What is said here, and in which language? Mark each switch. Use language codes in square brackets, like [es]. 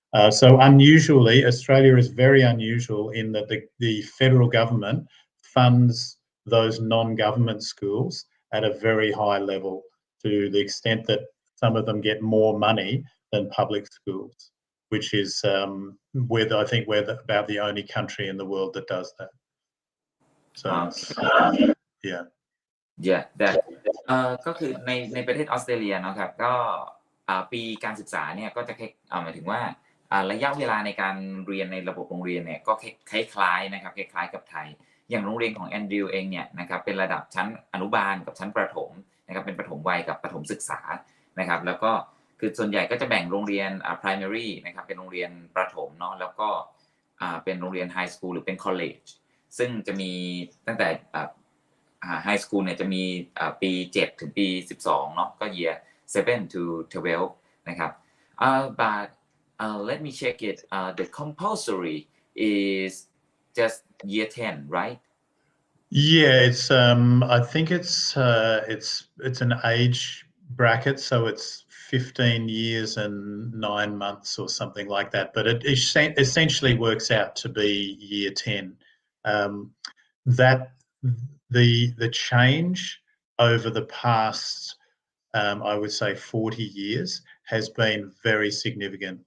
[en] So unusually, Australia is very unusual in that the federal government funds those non-government schools at a very high level, to the extent that some of them get more money than public schools, which is I think we're about the only country in the world that does that. So, yeah. Yeah, that [th] ก็คือในประเทศออสเตรเลียเนาะครับก็ปีการศึกษาเนี่ยก็จะหมายถึงว่าระยะเวลาในการเรียนในระบบโรงเรียนเนี่ยก็คล้ายๆนะครับคล้ายๆกับไทยอย่างโรงเรียนของแอนดริวเองเนี่ยนะครับเป็นระดับชั้นอนุบาลกับชั้นประถมนะครับเป็นประถมวัยกับประถมศึกษา นะครับแล้วก็คือส่วนใหญ่ก็จะแบ่งโรงเรียนprimary นะครับเป็นโรงเรียนประถมเนาะแล้วก็เป็นโรงเรียนไฮสคูลหรือเป็น college ซึ่งจะมีตั้งแต่ไฮสคูลเนี่ยจะมีปี7ถึงปี12เนาะก็ [en] year 7 to 12 [th] นะครับ [en] but let me check it the compulsory is just year 10 right? Yeah, it's I think it's an age bracket, so it's 15 years and 9 months or something like that, but it essentially works out to be year 10. That the change over the past I would say 40 years has been very significant.